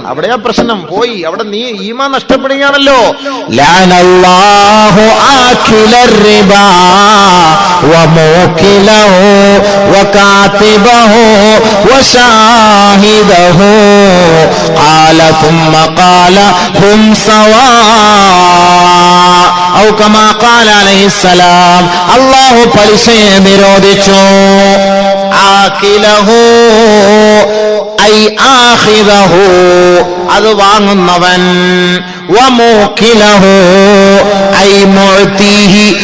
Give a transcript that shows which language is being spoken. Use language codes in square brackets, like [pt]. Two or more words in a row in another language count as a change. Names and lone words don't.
[ml] അവിടെയാ പ്രശ്നം. പോയി അവിടെ നീ ഈമാൻ നഷ്ടപ്പെടുകയാണല്ലോ. [ar] لعن الله آكل الربا وموكله وكاتبه وشاهده قال ثم قال هم سواء أو كما قال عليه السلام. [ml] അല്ലാഹു പലിശയെ നിരോധിച്ചു. [ar] آكله أي آخذه, [ml] അത് വാങ്ങുന്നവൻ, [ar] وموكله أي معطيه,